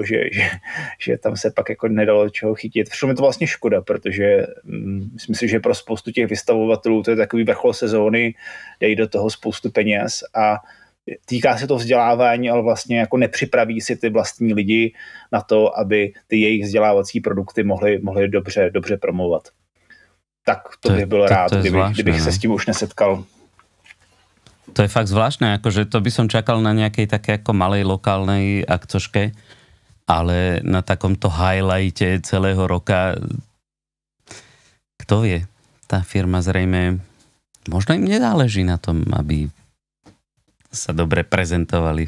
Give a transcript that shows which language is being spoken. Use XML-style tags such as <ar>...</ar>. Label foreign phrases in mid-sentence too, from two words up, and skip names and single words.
<cs>Že tam se pak jako nedalo čeho chytit. Všem je to vlastně škoda, protože myslím si, že pro spoustu těch vystavovatelů to je takový vrchol sezóny, dej do toho spoustu peněz a týká se to vzdělávání, ale vlastně jako nepřipraví si ty vlastní lidi na to, aby ty jejich vzdělávací produkty mohly dobře promovat. Tak to bych byl rád, kdybych se s tím už nesetkal.</cs> <sk>To je fakt zvláštne, akože to by som čakal na nejakej také ako malej lokálnej akcoške, ale na takomto highlighte celého roka, kto vie, tá firma zrejme, možno im nezáleží na tom, aby sa dobre prezentovali.</sk>